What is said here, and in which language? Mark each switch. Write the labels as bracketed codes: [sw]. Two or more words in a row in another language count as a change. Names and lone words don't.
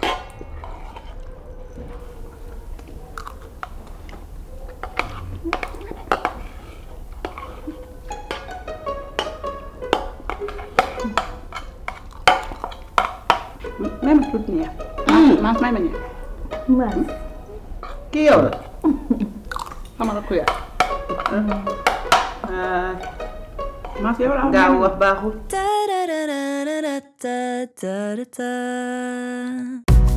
[wo] même tuuti ñeex. maa may ma ñeex. Maas. kii yow la. xamal ko yaa. maa fi yow la gaaw wax baaxul. Ta-da-da-da-da-da-da-da.